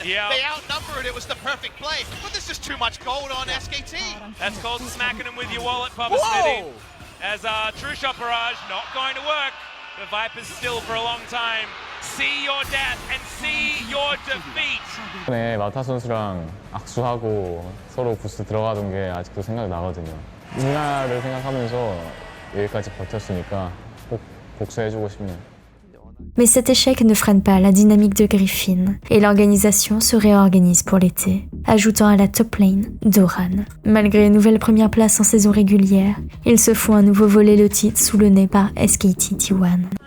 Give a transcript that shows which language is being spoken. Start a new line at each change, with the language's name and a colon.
English: Yep. They outnumbered, it was the perfect play. But there's just too much gold on SKT. That's called smacking him with your wallet, Papa Smithy. As True Shot Barrage, not going to work. The Viper's still for a long time. See your death and see your defeat.
Korean: 이번에 마타 선수랑 악수하고 서로 부스 들어가던 게 아직도 생각나거든요. 누나를 생각하면서 여기까지 버텼으니까 꼭 복수해주고 싶네요.
French: Mais cet échec ne freine pas la dynamique de Griffin et l'organisation se réorganise pour l'été, ajoutant à la top lane Doran. Malgré une nouvelle première place en saison régulière, ils se font à nouveau voler le titre sous le nez par SKT T1.